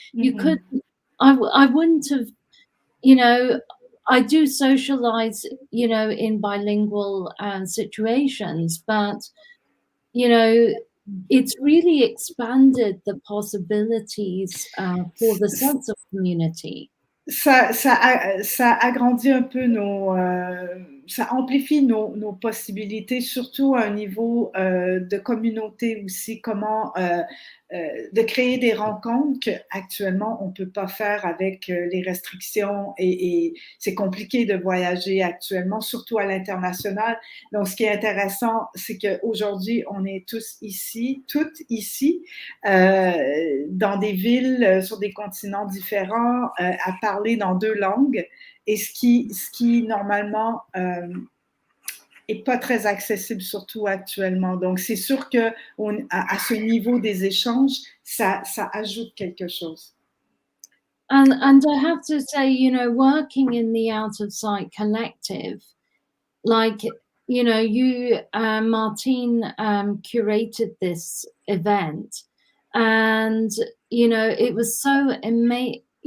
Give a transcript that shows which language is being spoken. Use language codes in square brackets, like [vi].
[en] You could, I wouldn't have, you know, I do socialize, you know, in bilingual situations, but, you know, it's really expanded the possibilities for the sense of community. [fr] Ça agrandit un peu ça amplifie nos possibilités, surtout à un niveau de communauté aussi, comment de créer des rencontres qu'actuellement on ne peut pas faire avec les restrictions et c'est compliqué de voyager actuellement, surtout à l'international. Donc, ce qui est intéressant, c'est qu'aujourd'hui, on est tous ici, toutes ici, dans des villes, sur des continents différents, à parler dans 2 langues, et ce qui normalement est pas très accessible, surtout actuellement. Donc, c'est sûr que à ce niveau des échanges, ça ajoute quelque chose. [en] And I have to say, you know, working in the Out of Sight collective, like, you know, you, Martine, curated this event, and, you know, it was so amazing